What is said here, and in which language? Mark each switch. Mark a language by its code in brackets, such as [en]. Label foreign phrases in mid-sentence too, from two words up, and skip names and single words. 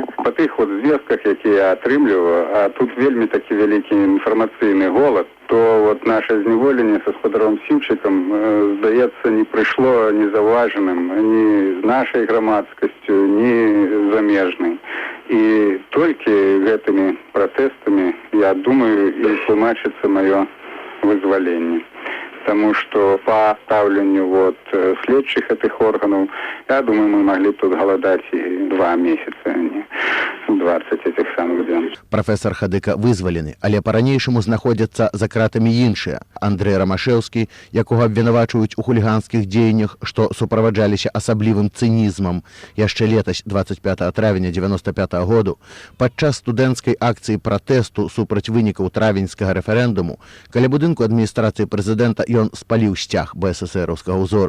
[be] Па тых звестках, якія я атрымліваю, а тут вельмі такі вялікі інфармацыйны голад, то наше зняволенне са спадаром Сіўчыкам, здаецца, не прыйшло незаўважаным ні з нашай грамадскасцю, ні замежнай. І толькі гэтымі пратэстамі, я думаю, і тлумачыцца маё вызваленне. [ru] Потому что по ставлению следчих этих органов, я думаю, мы могли тут голодать и 2 месяца, а не 20 этих самых дней. [be] Профессор Хадыка вызвалены, але по-ранейшаму знаходзяцца за кратамі іншыя. Андрэй Рамашэўскі, якога абвінавачваюць у хуліганскіх дзеяннях, што суправаджаліся асаблівым цынізмам, яшчэ летась 25 травеня 95 году, падчас студэнцкай акцыі пратэсту супраць вынікаў травеньскага рэферэндуму, каля будынку адміністрацыі прэзідэнта ён спаліў сцяг БССРаўскага ўзору.